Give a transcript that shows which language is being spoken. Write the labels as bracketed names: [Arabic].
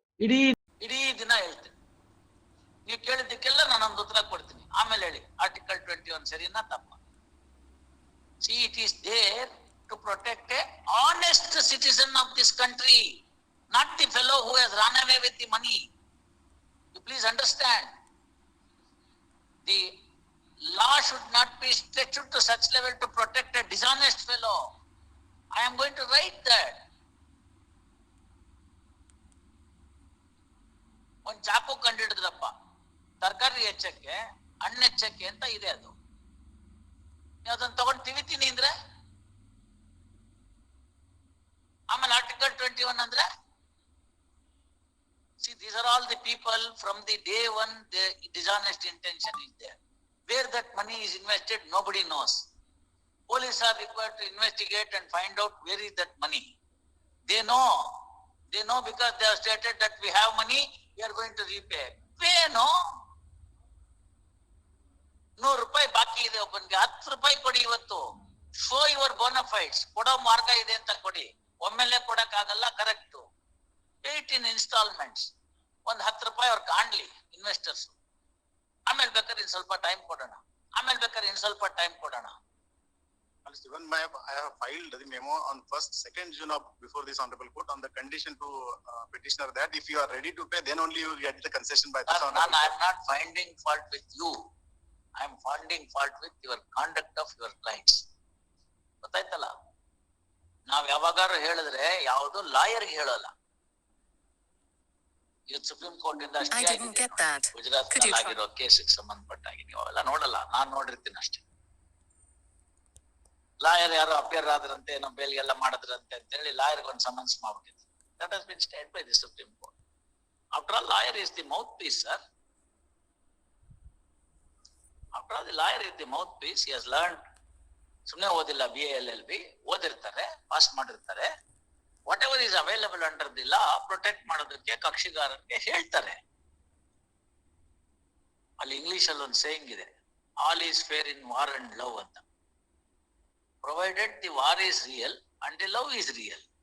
[Kannada] ಇಡೀ ದಿನ ಹೇಳ್ತೀನಿ. ನೀವು ಕೇಳಿದ್ದಕ್ಕೆಲ್ಲ ನಾನೊಂದು ಉತ್ತರ ಕೊಡ್ತೀನಿ, ಆಮೇಲೆ ಹೇಳಿ ಆರ್ಟಿಕಲ್ 21 ಸರಿನಾ ತಪ್ಪ. [English] See, it is there to protect a honest citizen of this country, not the fellow who has run away with the money. You please understand. The law should not be stretched to such level to protect a dishonest fellow. I am going to write that. [Kannada] ಒಂದು ಚಾಕು ಕಂಡಿಡಿದ್ರಪ್ಪ, ತರಕಾರಿ ಹೆಚ್ಚಕ್ಕೆ ಹಣ್ಣು ಹೆಚ್ಚಕ್ಕೆ ಅಂತ ಇದೆ. ಅದು ನೀವು ಅದನ್ನ ತಗೊಂಡು ತಿವಿತೀನಿ ಅಂದ್ರೆ ಆಮೇಲೆ ಆರ್ಟಿಕಲ್ 21 ಅಂದ್ರೆ, [English] see, these are all the people from the day one, the dishonest intention is there. Where that money is invested, nobody knows. Police are required to investigate and find out where is that money. They know because they have stated that we have money, we are going to repay. Pay, no? [Kannada] 100 ರೂಪಾಯಿ ಬಾಕಿ ಇದೆ ಒಬ್ಬನಿಗೆ, 10 ರೂಪಾಯಿ ಕೊಡಿ ಇವತ್ತು. [English] Show your bonafides. [Kannada] ಕೊಡೋ ಮಾರ್ಗ ಇದೆ ಅಂತ ಕೊಡಿ. ಒಮ್ಮೆಲೆ ಕೊಡಕ್ ಆಗಲ್ಲ, ಕರೆಕ್ಟ್. [English] Pay it in installments. [Kannada] ಒಂದ್ 10 ರೂಪಾಯಿ ಅವ್ರು ಕಾಣ್ಲಿ ಇನ್ವೆಸ್ಟರ್ಸ್. ಆಮೇಲೆ ಬೇಕಾದ್ರೆ ಇನ್ ಸ್ವಲ್ಪ ಟೈಮ್ ಕೊಡೋಣ, ಆಮೇಲೆ ಬೇಕಾದ್ರೆ ಇನ್ ಸ್ವಲ್ಪ ಟೈಮ್ ಕೊಡೋಣ. [English] Even I have filed the memo on 1st, 2nd June of before this honorable court on the condition to petitioner that if you are ready to pay, then only you will get the concession by this honorable I am not finding fault with you. I am finding fault with your conduct of your clients. [Kannada] ಗೊತ್ತಾಯ್ತಲ್ಲ? ನಾವ್ ಯಾವಾಗಾರು ಹೇಳಿದ್ರೆ ಯಾವುದು ಲಾಯರ್ಗೆ ಹೇಳೋಲ್ಲ. ಇವತ್ತು supreme court ಇಂದ ಗುಜರಾತ್ ಆಗಿರೋ ಕೇಸಿಗೆ ಸಂಬಂಧಪಟ್ಟಾಗಿ ನೀವು ಅವೆಲ್ಲ ನೋಡಲ್ಲ, ನಾನ್ ನೋಡಿರ್ತೀನಿ ಅಷ್ಟೇ. ಲಾಯರ್ ಯಾರು ಅಪಿಯರ್ ಆದ್ರಂತೆ, ನಮ್ಮ ಬೇಲ್ಗೆಲ್ಲ ಮಾಡಿದ್ರಂತೆ ಅಂತ ಹೇಳಿ ಲಾಯರ್ಗೆ ಒಂದು summons ಮಾಡ್ಬಿಟ್ಟಿದ್ರು. [English] That has been stayed by the supreme court. After all lawyer is the mouthpiece, sir. After all the lawyer is the mouthpiece. He has learned. [Kannada] ಸುಮ್ಮನೆ ಓದಿಲ್ಲ, BA LLB ಓದಿರ್ತಾರೆ, ಪಾಸ್ ಮಾಡಿರ್ತಾರೆ. [English] whatever is available under the law [Kannada] protect ಮಾಡೋದಕ್ಕೆ ಕಕ್ಷಿಗಾರರಿಗೆ ಹೇಳ್ತಾರೆ. ಅಲ್ಲಿ English ಅಲ್ಲಿ ಒಂದು ಸೇಯಿಂಗ್ ಇದೆ, [English] all is fair in war and love [Kannada] ಅಂತ. [English] Provided the war is real and the love is real.